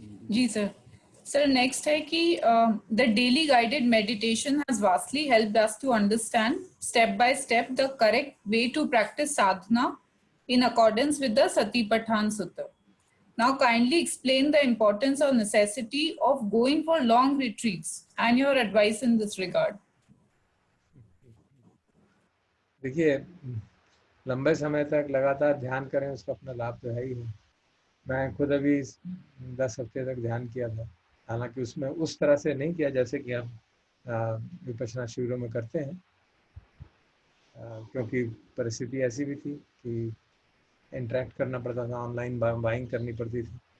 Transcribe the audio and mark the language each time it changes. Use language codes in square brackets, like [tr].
[hi] जी sir. [en] Sir next है कि the daily guided meditation has vastly helped us to understand step by step the correct way to practise sadhana in accordance with the Satipathan Sutta. Now kindly explain the importance or necessity of going for long retreats and your advice in this regard. [hi] देखिए, लंबे समय तक लगातार ध्यान करें, उसका अपना लाभ तो है ही है। मैं खुद अभी 10 हफ्ते तक ध्यान किया था, हालांकि उसमें उस तरह से नहीं किया जैसे कि हम विपश्यना शिविरों में करते हैं, क्योंकि परिस्थिति ऐसी भी थी कि इंटरेक्ट करना पड़ता था, ऑनलाइन बाइंग करनी पड़ती थी।